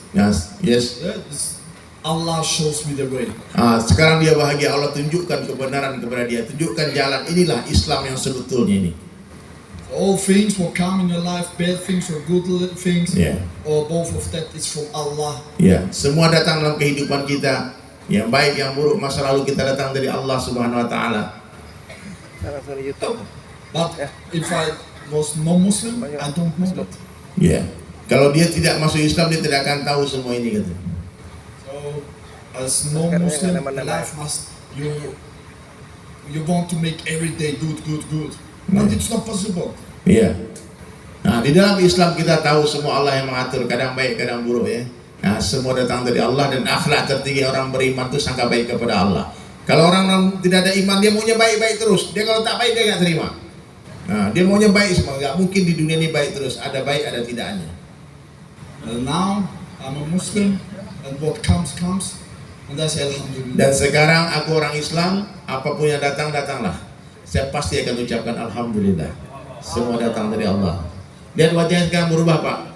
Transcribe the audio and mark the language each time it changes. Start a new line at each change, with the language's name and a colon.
English: Yes. That is, Allah shows me the way.
Indonesian: Sekarang dia bahagia, Allah tunjukkan kebenaran kepada dia, tunjukkan jalan, inilah Islam yang sebetulnya ini.
English: All things will come in your life, bad things or good things, Yeah. or both of that is from Allah.
Indonesian: Ya, semua datang dalam kehidupan kita, yang baik yang buruk masa lalu kita datang dari Allah Subhanahu wa taala. Salah YouTube.
English: But if I was non-Muslim, I don't know that.
Indonesian: Ya. Kalau dia tidak masuk Islam, dia tidak akan tahu semua ini, katanya.
English: So as non-Muslim, life must you want to make every day good, but it's not possible.
Indonesian: Iya. Nah, di dalam Islam kita tahu semua Allah yang mengatur, kadang baik, kadang buruk ya. Nah, semua datang dari Allah, dan akhlak tertinggi orang beriman itu sangka baik kepada Allah. Kalau orang tidak ada iman, dia maunya baik-baik terus. Dia kalau tak baik, dia nggak terima. Nah, dia maunya baik semua. Nggak mungkin di dunia ini baik terus. Ada baik, ada tidaknya.
English: And now I'm a Muslim, and what comes, and I say Alhamdulillah.
Indonesian: Dan sekarang aku orang Islam, apapun yang datang, datanglah. Saya pasti akan ucapkan Alhamdulillah. Semua datang dari Allah. Lihat wajahnya sekarang berubah, Pak.